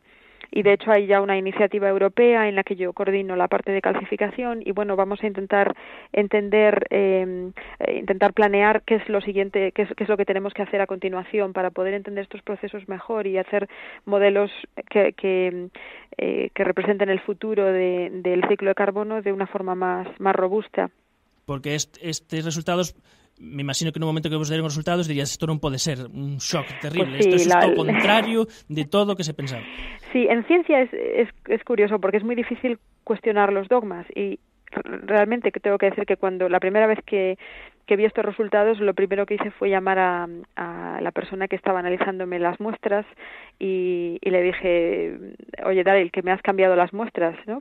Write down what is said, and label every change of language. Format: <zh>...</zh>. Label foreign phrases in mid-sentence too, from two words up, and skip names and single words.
<es>Y de hecho hay ya una iniciativa europea en la que yo coordino la parte de calcificación y bueno, vamos a intentar planear qué es lo siguiente, qué es lo que tenemos que hacer a continuación para poder entender estos procesos mejor y hacer modelos que representen el futuro del ciclo de carbono de una forma más robusta. Porque estos resultados,</es> <gl>me imagino que no momento que vos deron os resultados dirías, isto non pode ser, un shock terrible,</gl> <es>pues sí,</es> <gl>isto é o contrario de todo o que se pensaba.</gl> <es>Sí, en ciencia es curioso porque es muy difícil cuestionar los dogmas y realmente que tengo que decir que cuando la primera vez que vi estos resultados, lo primero que hice fue llamar a la persona que estaba analizándome las muestras y le dije, oye, Daryl, que me has cambiado las muestras, ¿no?</es>